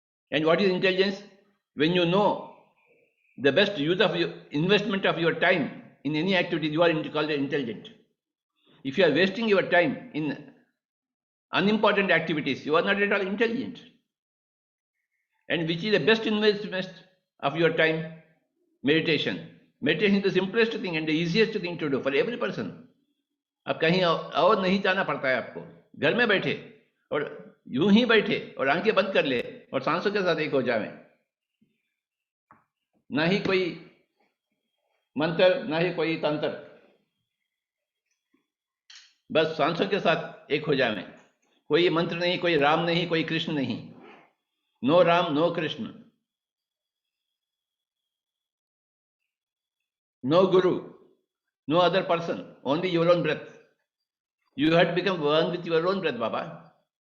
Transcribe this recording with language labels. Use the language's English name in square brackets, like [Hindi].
[English] And what is intelligence? When you know the best use of your investment of your time in any activity, you are called intelligent. If you are wasting your time in unimportant activities, you are not at all intelligent. And which is the best investment of your time? meditation. Meditation is the simplest thing and the easiest thing to do for every person. [Hindi] अब कहीं और नहीं जाना पड़ता है आपको, घर में बैठे और यूं ही बैठे और आंखें बंद कर ले और सांसों के साथ एक हो जावे। ना ही कोई मंत्र, ना ही कोई तंत्र, बस सांसों के साथ एक हो जावे। कोई मंत्र नहीं, कोई राम नहीं, कोई कृष्ण नहीं। [English] No Ram, no Krishna, no guru, no other person, only your own breath. You have to become one with your own breath, Baba.